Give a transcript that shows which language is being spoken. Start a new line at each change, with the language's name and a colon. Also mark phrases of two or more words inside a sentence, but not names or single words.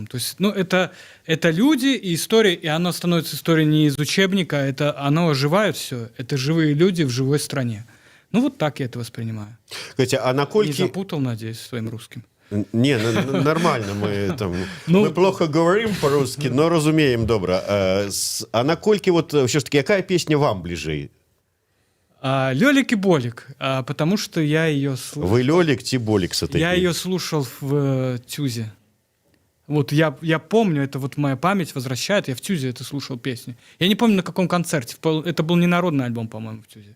Russian: То есть, это люди и история, и оно становится историей не из учебника, это оно оживает все. Это живые люди в живой стране. Вот так я это воспринимаю.
Slovak: Káťa, a nakoľko...
Russian: Не запутал, надеюсь, своим русским. Не, нормально, мы плохо говорим по-русски, но
Slovak: rozumieme dobre.
Russian: А накольки вот все ж таки, какая песня вам ближе? Лёлик и Болик, потому что я ее слушал. Вы Лёлик, ти Болик с этой Я ее слушал в Тюзе. Вот я помню, это вот моя память возвращает, я в Тюзе это слушал песню. Я не помню, на каком концерте. Это был не народный альбом, по-моему, в Тюзе.